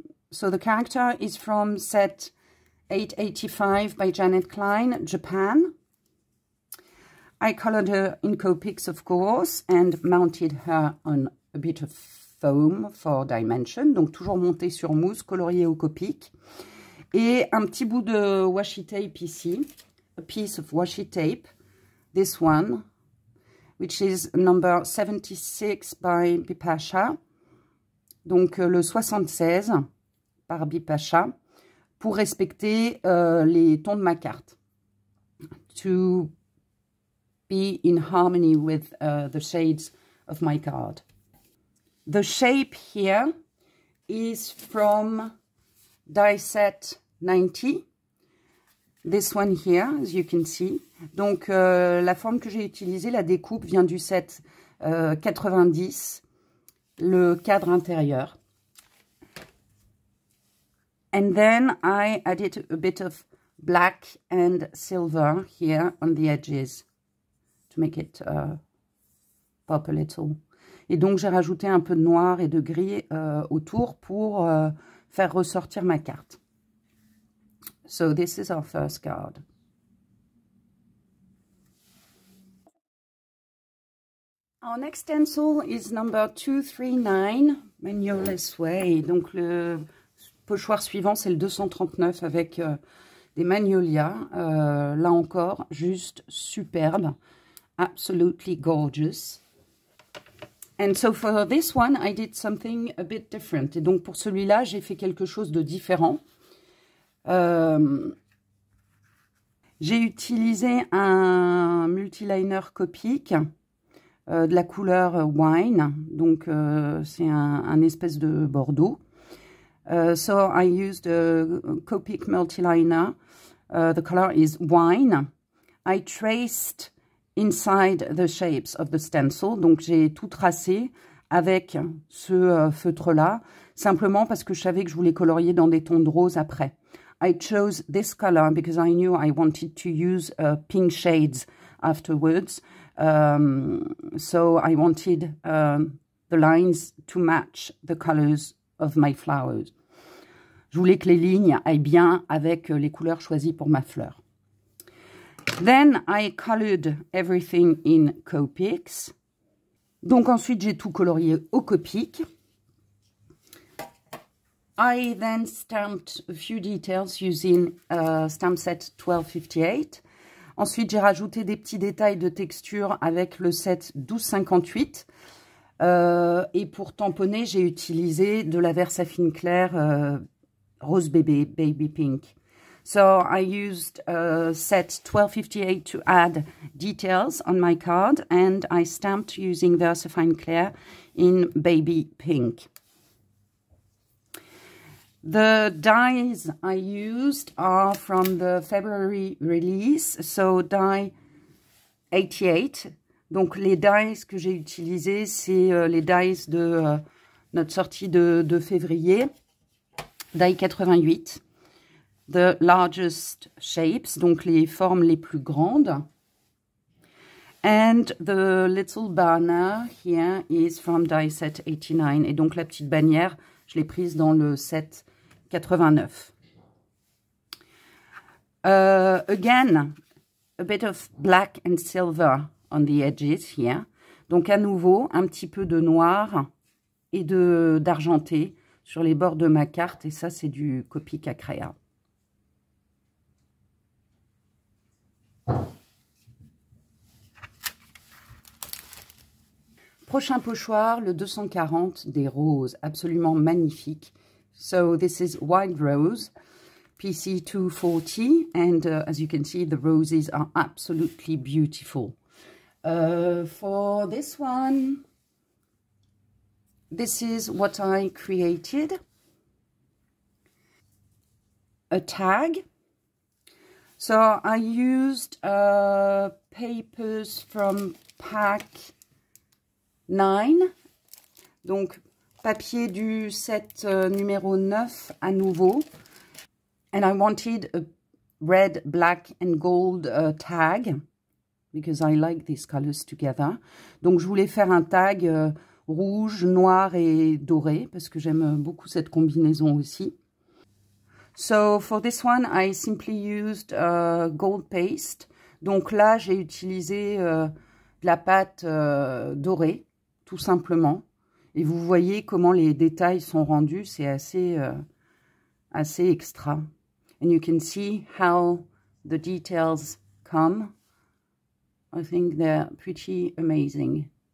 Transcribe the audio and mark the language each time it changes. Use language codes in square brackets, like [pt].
[en] So the character is from set 885 by Janet Klein, Japan. I colored her in Copics, of course, and mounted her on a bit of foam for dimension. [fr] Donc, toujours monté sur mousse, colorié au Copic. Et un petit bout de washi tape ici. [en] A piece of washi tape this one, which is number 76 by Bipasha. [fr] Donc le 76 par Bipasha, pour respecter les tons de ma carte. [en] To be in harmony with the shades of my card. The shape here is from die set 90. This one here, as you can see. [fr] Donc, la forme que j'ai utilisée, la découpe, vient du set 90, le cadre intérieur. [en] And then I added a bit of black and silver here on the edges to make it pop a little. [fr] Et donc, j'ai rajouté un peu de noir et de gris autour pour faire ressortir ma carte. [en] So this is our first card. Our next stencil is number 239, Manualless Way. [fr] Donc le pochoir suivant, c'est le 239 avec des magnolias. Là encore, juste superbe. [en] Absolutely gorgeous. And so for this one, I did something a bit different. [fr] Et donc pour celui-là, j'ai fait quelque chose de différent. J'ai utilisé un multiliner Copic de la couleur wine, donc c'est un espèce de bordeaux. [en] So I used a Copic multiliner. The color is wine. I traced inside the shapes of the stencil, [fr] donc j'ai tout tracé avec ce feutre-là, simplement parce que je savais que je voulais colorier dans des tons de rose après. [en] I chose this color because I knew I wanted to use pink shades afterwards. So I wanted the lines to match the colors of my flowers. [fr] Je voulais que les lignes aillent bien avec les couleurs choisies pour ma fleur. [en] Then I colored everything in Copics. [fr] Donc ensuite j'ai tout colorié au Copic. [en] I then stamped a few details using stamp set 1258. [fr] Ensuite, j'ai rajouté des petits détails de texture avec le set 1258. Et pour tamponner, j'ai utilisé de la Versafine claire rose bébé, [en] baby pink. So I used set 1258 to add details on my card, and I stamped using Versafine clair in baby pink. The dies I used are from the February release, so die 88. [fr] Donc les dies que j'ai utilisés, c'est les dies de notre sortie de février. [en] Die 88. The largest shapes, [fr] donc les formes les plus grandes. [en] And the little banner here is from die set 89. [fr] Et donc la petite bannière, je l'ai prise dans le set 89. [en] Again, a bit of black and silver on the edges here. [fr] Donc à nouveau, un petit peu de noir et d'argenté sur les bords de ma carte. Et ça, c'est du Copic à créa. Prochain pochoir, le 240 des roses, absolument magnifique. [en] So this is Wild Rose, PC 240, and as you can see, the roses are absolutely beautiful. For this one, this is what I created. A tag. So I used papers from pack 9, [fr] donc papier du set numéro 9 à nouveau. [en] And I wanted a red, black and gold tag, because I like these colors together. [fr] Donc je voulais faire un tag rouge, noir et doré, parce que j'aime beaucoup cette combinaison aussi. [en] So for this one, I simply used gold paste. [fr] Donc là, j'ai utilisé de la pâte dorée, tout simplement. Et vous voyez comment les détails sont rendus, c'est assez extra. [en] And you can see how the details come I think they're pretty amazing.